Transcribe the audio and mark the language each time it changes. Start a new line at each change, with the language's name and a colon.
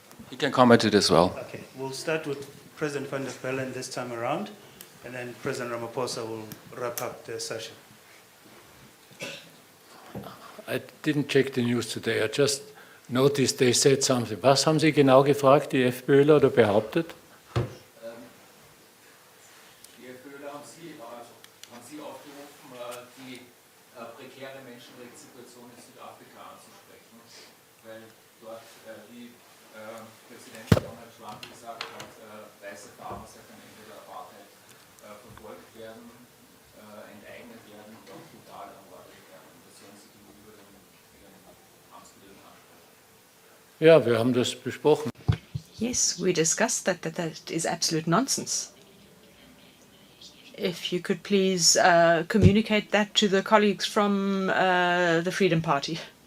English: He can comment it as well. Okay, we'll start with President van der Bellen this time around, and then President Ramaphosa will wrap up the session. I didn't check the news today. I just noticed they said something.
German: Was haben Sie genau gefragt, die FPÖler, oder behauptet? Die FPÖler haben Sie aufgerufen, die prekäre Menschenrechtssituation in Südafrika anzusprechen, weil dort wie Präsident Donald Trump gesagt hat, weiße Farmer seit am Ende der Apartheid verfolgt werden, enteignet werden und auch brutal ermordet werden. Das sollen Sie gegenüber den Amtskollegen ansprechen. Ja, wir haben das besprochen.
English: yes, we discussed that is absolute nonsense. If you could please communicate that to the colleagues from the Freedom Party.